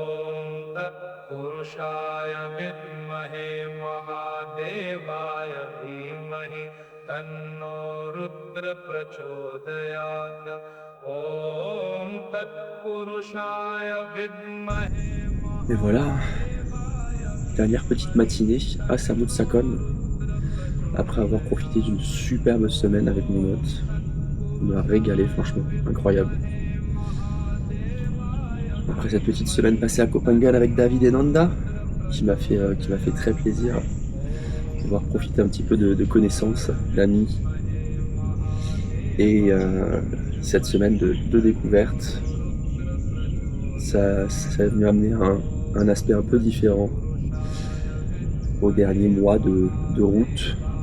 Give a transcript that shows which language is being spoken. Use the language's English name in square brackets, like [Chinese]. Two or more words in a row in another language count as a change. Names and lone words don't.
[Sanskrit] तत्पुरुषाय विद्महे महादेवाय धीमहि तन्नो रुद्र प्रचोदयात् ॐ तत्पुरुषाय विद्महे [French] Et voilà, dernière petite matinée à Samut Sakon, après avoir profité d'une superbe semaine avec mon hôte. On m'a régalé, franchement, incroyable. Après cette petite semaine passée à Koh Phangan avec David et Nanda, qui m'a fait très plaisir, pouvoir profiter un petit peu de connaissances, d'amis, et cette semaine de découverte, ça est venu amener un aspect un peu différent aux derniers mois de route.